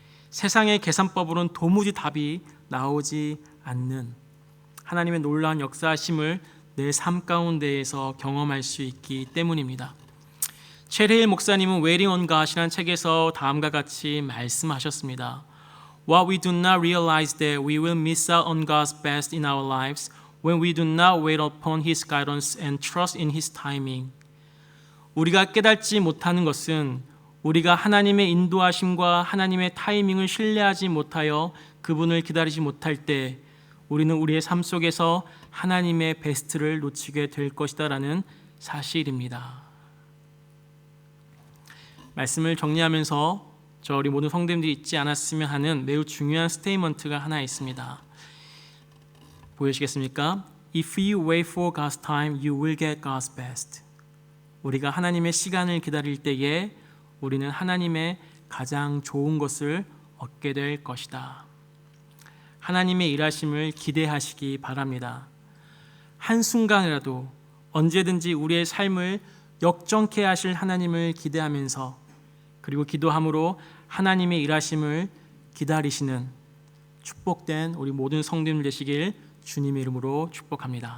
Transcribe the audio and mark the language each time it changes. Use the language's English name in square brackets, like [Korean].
[Korean] 세상의 계산법으로는 도무지 답이 나오지 않는 하나님의 놀라운 역사하심을 내 삶 가운데에서 경험할 수 있기 때문입니다. 최레일 목사님은 Waiting on God이라는 책에서 다음과 같이 말씀하셨습니다. [English] What we do not realize that we will miss out on God's best in our lives when we do not wait upon His guidance and trust in His timing. [Korean] 우리가 깨닫지 못하는 것은 우리가 하나님의 인도하심과 하나님의 타이밍을 신뢰하지 못하여 그분을 기다리지 못할 때 우리는 우리의 삶 속에서 하나님의 베스트를 놓치게 될 것이다라는 사실입니다. 말씀을 정리하면서 우리 모든 성도님들이 잊지 않았으면 하는 매우 중요한 스테이트먼트가 하나 있습니다. 보여주시겠습니까? [English] If you wait for God's time, you will get God's best. [Korean] 우리가 하나님의 시간을 기다릴 때에 우리는 하나님의 가장 좋은 것을 얻게 될 것이다. 하나님의 일하심을 기대하시기 바랍니다. 한순간이라도 언제든지 우리의 삶을 역정케 하실 하나님을 기대하면서, 그리고 기도함으로 하나님의 일하심을 기다리시는 축복된 우리 모든 성도님 되시길 주님의 이름으로 축복합니다.